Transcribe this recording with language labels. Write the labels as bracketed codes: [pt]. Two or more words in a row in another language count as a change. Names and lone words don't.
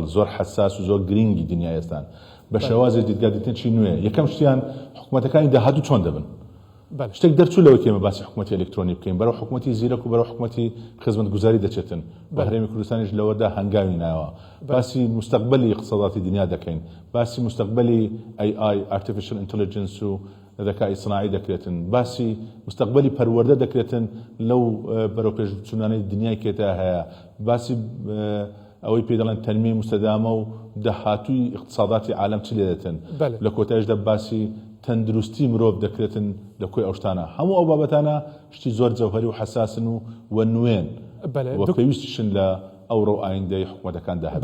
[ckb] زۆر حساس و زۆر گرنگی دنیا ئێستان بە شێوازێک دیتگا دیتنێکی نوێ یەکەم شتیان حکوومەتەکانی داهاتوو چۆن دەبن شتێک دەرچوو لەوەی کێمە باسی حکوومەتی ئەلکترۆنی بکەین بەرەو حکوومەتی زیرەک و بەرەو حکوومەتی خزمەتگوزاری دەچێتن بە هەرێمی کوردستانیش لەوەدا هەنگاوی ناوە باسی مستەقبەلی اقتصاداتی دنیا دەکەین باسی مستەقبەلی [en] AI artificial intelligence [ckb] و [ar] ذەکای صناعی [ckb] دەکرێتن باسی مستەقبەلی پەروەردە دەکرێتن لەو بەرەو پێشچوونانەی دنیای کێتا هەیە باسی ئەوەی پێ دەڵێن [ar] تەنمیە مستەدامە [ckb] و داهاتووی اقتصاداتی عالەم چ لێ دەتن لە کۆتایشدا باسی تەندروستی مرۆڤ دەکرێتن لە کۆی ئەو شتانە هەموو ئەو بابەتانە شتی زۆر جەوهەری و حساسن و نوێن و پێویستیشن لە ئەوڕۆ ئایندەی حکوومەتەکان داهات.